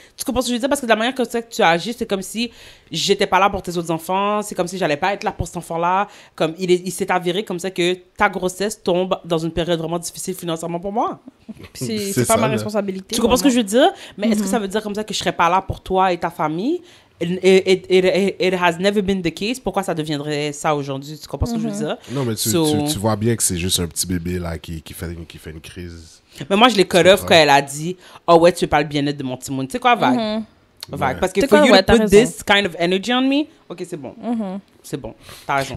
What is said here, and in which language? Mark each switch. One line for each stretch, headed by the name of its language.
French: Tu comprends ce que je veux dire? Parce que de la manière que tu agis, c'est comme si j'étais pas là pour tes autres enfants, c'est comme si j'allais pas être là pour cet enfant-là. Comme il s'est avéré comme ça que ta grossesse tombe dans une période vraiment difficile financièrement pour moi. C'est pas ma responsabilité. Tu comprends ce que je veux dire? Mais est-ce que ça veut dire comme ça que je serais pas là pour toi et ta famille?
English: It has never been the case.
French: Pourquoi ça deviendrait ça aujourd'hui? Tu comprends ce que je veux dire? Non, mais tu vois bien que c'est juste un petit bébé là qui fait une crise. Mais moi, je l'ai cut off quand elle a dit « Oh ouais, tu veux pas le bien-être de mon petit monde. » Tu sais quoi, Vague? Vague. Parce que
English: for you to put this kind of energy on me,
French: OK, c'est bon. C'est bon. T'as raison.